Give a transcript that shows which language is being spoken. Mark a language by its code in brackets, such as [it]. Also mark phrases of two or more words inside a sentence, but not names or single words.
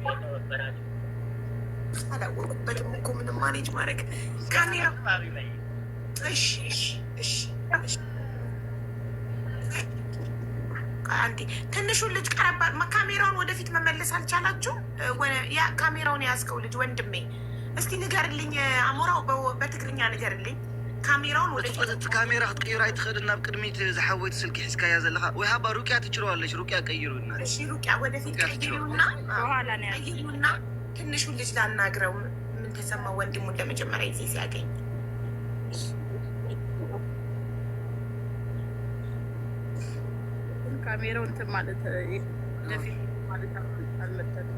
[am] አላወቁበትም እኮ ምንም ማኔጅ ማድረግ ካሜራ። አንዴ ትንሹን ልጅ ቀረባ ካሜራውን ወደፊት መመለስ አልቻላችሁ? ካሜራውን የያዝከው ልጅ ወንድሜ እስቲ ንገርልኝ፣ አሞራው በትግርኛ ንገርልኝ። ካሜራውን ወደፊት [ti] ካሜራ ክትቀይሩ አይትኽእልን። ናብ ቅድሚት ዝሓወይት ስልኪ ሒዝካያ ዘለካ ወይ ሃባ ሩቅያ [am] ትችለዋለች። ሩቅያ ቀይሩ እና እሺ፣ ሩቅያ ወደፊት ቀይሩና ትንሹን ልጅ ላናግረው። ምን ተሰማው ወንድሙን ለመጀመሪያ ጊዜ ሲያገኝ? ካሜራው እንትን ማለት ለፊት ማለት አልመጣም።